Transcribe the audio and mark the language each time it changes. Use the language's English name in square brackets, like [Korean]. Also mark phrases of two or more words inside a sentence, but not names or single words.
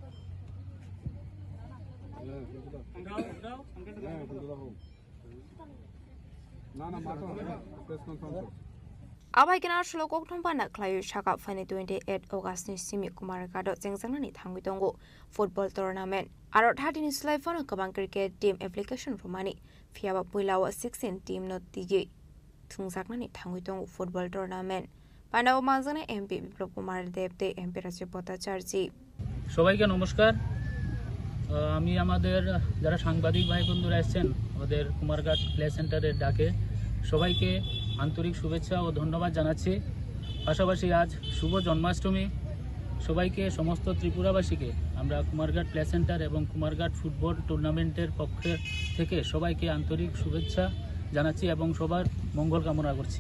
[Kok Borok] आबाय केना श्लोक कोखथुम पाना क्लाय शाखा फाइने 28 अगस्त नि सिमि कुमारघाट सेंगजाकनि थांगुइदंगु [English] football tournament [Kok Borok] आरो 30 नि स्लाइफन गोबां [English] cricket team application [Kok Borok] रुमानि फियाबा पुइलाव 16 टीम नो तिगि थुंजाकनि थांगुइदंगु [English] football tournament [Kok Borok] पानाव मानजाने एमपी विप्लव कुमार देवते एमपी राजीव भट्टाचार्य [Bangla] সবাইকে নমস্কার। আমি আমাদের যারা সাংবাদিক ভাই বন্ধুরা এসেছেন ওদের কুমারঘাট প্লে সেন্টারের ডাকে সবাইকে আন্তরিক শুভেচ্ছা ও ধন্যবাদ জানাচ্ছি। পাশাপাশি আজ শুভ জন্মাষ্টমী, সবাইকে সমস্ত ত্রিপুরাবাসীকে আমরা কুমারঘাট প্লে সেন্টার এবং কুমারঘাট ফুটবল টুর্নামেন্টের পক্ষ থেকে সবাইকে আন্তরিক শুভেচ্ছা জানাচ্ছি এবং সবার মঙ্গল কামনা করছি।